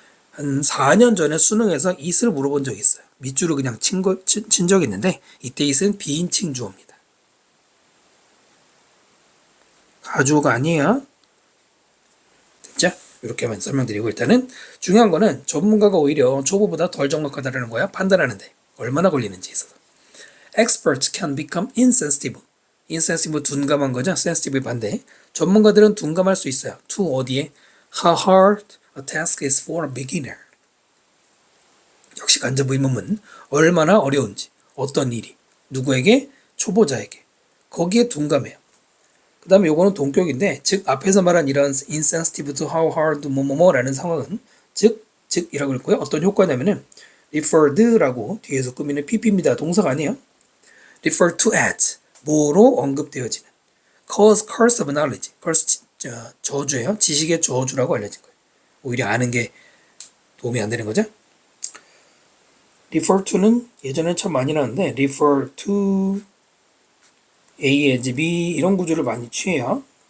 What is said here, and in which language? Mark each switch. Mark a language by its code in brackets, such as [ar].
[ko] 한 4년 전에 수능에서 it을 물어본 적이 있어요. 밑줄을 그냥 친 적이 있는데 이때 it은 비인칭 주어입니다. 가주어가 아니에요. 됐죠? 이렇게만 설명드리고 일단은 중요한 거는 전문가가 오히려 초보보다 덜 정확하다는 거야. 판단하는데 얼마나 걸리는지 있어서. [en] Experts can become insensitive. [ko] insensitive 둔감한 거죠. sensitive의 반대. 전문가들은 둔감할 수 있어요. to 어디에? [en] How hard a task is for a beginner. [ko] 역시 간접 의문문. 얼마나 어려운지. 어떤 일이. 누구에게? 초보자에게. 거기에 둔감해요. 그 다음에 요거는 동격인데 즉 앞에서 말한 이런 insensitive to how hard 뭐뭐뭐라는 상황은 즉이라고 읽고요. 어떤 효과냐면은 referred라고 뒤에서 꾸미는 pp입니다. 동사가 아니에요. refer to as 뭐로 언급되어지는 cause curse of knowledge curse 저주예요. 지식의 저주라고 알려진 거예요. 오히려 아는 게 도움이 안 되는 거죠. refer to는 예전에 참 많이 나왔는데 refer to A as B 이런 구조를 많이 취해요.